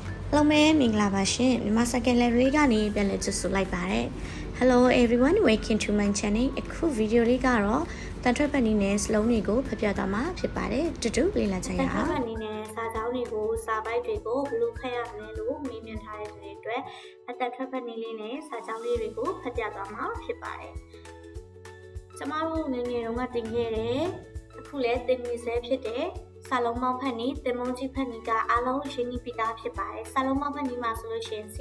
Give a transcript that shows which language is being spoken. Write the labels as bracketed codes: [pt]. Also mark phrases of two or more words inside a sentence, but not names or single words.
[my] Hello မင်္ဂလာပါရှင်မြန်မာ secondary ကနေပြန်လည်ကြိုဆိုလိုက်ပါတယ် [en] Hello everyone welcome to my channel [my] အခုဗီဒီယိုလေးကတော့တန်ထွက်ပတ်နည်းနဲ့စလုံး တွေကိုဖတ်ပြသွားမှာဖြစ်ပါတယ်တူတူလေ့လာကြရအောင်တန်ထွက်ပတ်နည်းနဲ့စာကြောင်းတွေကိုစာပိုက်တွေကိုဘယ်လိုဖတ်ရမလဲလို့မေးမြန်းထားတဲ့သူတွေအတွက်အတန်ထွက်ပတ်နည်းလေးနဲ့စာကြောင်းလေးတွေကိုဖတ်ပြသွားမှာဖြစ်ပါတယ်ကျမတို့ငယ်ငယ်တုန်းကသင်ခဲ့တဲ့အခုလည်းသင်နေဆဲဖြစ်တဲ့စာလုံးပေါင်းဖတ်နည်းတင်မုံကြီးဖတ်နည်းကအားလုံးရှင်းပြီးသားဖြစ်ပါတယ်စာလုံးပေါင်းဖတ်နည်းမှာဆိုလို့ရှိရင်ဆ